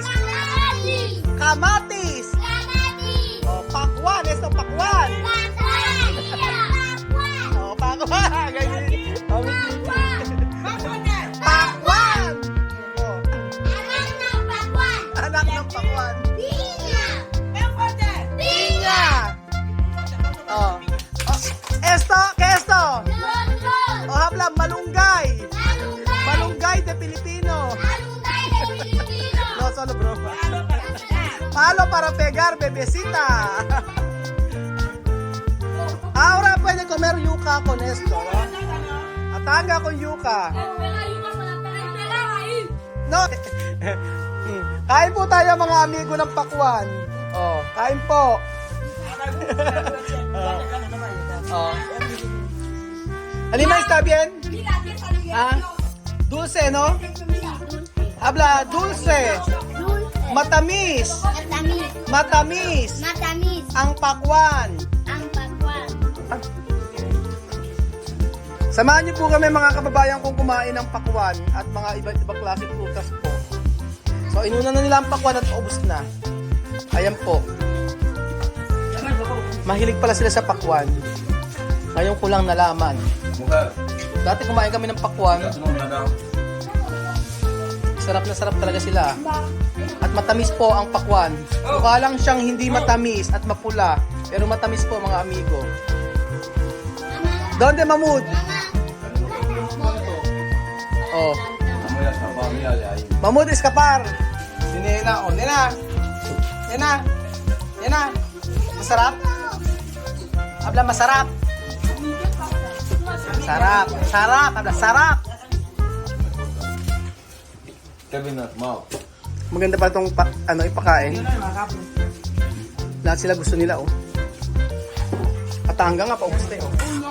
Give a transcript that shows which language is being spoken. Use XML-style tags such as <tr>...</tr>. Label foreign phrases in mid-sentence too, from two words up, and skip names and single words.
<tl>Kamatis. Oh, pakwan, esto pakwan. Oh, pakwan. Ganyan. Oh, pakwan. Oh, anak ng pakwan. Piña. Oh.</tl> <es>Oh, esto, ¿qué esto? Oh, habla malunggay. Malunggay de Pilipino. No, solo broma. Palo para pegar, bebecita. Ahora puede comer yuca con esto. ¿No? Atanga con yuca. No,</es> <tl>Kain po tayo mga amigo ng pakwan. Oh, kain po. Oh. Alima,</tl> <es>está bien? Ah, dulce, no? Habla dulce. Dulce.</es> <tl>Matamis. Matamis. Matamis. Matamis. Ang pakwan. Ang pakwan. Samahan niyo po kami mga kababayan kong kumain ng pakwan at mga iba't ibang klaseng prutas po. So inuna na nila ang pakwan at paubos na. Ayan po. Mahilig pala sila sa pakwan. Ngayon ko lang nalaman. Dati kumain kami ng pakwan. Sarap na sarap talaga sila. At matamis po ang pakwan. Mukha lang siyang hindi matamis at mapula. Pero matamis po mga amigo.</tl> <es>Donde Mamud? Oh. Mamud escapar. Si Nena. Oh, Nena. Nena. Nena.</es> <tl>Masarap? Habla masarap. Sarap. Sarap. Habla sarap. Maganda pa itong ipakain. Lahat sila gusto nila, oh. Katanga nga, paubos na yun.</tl>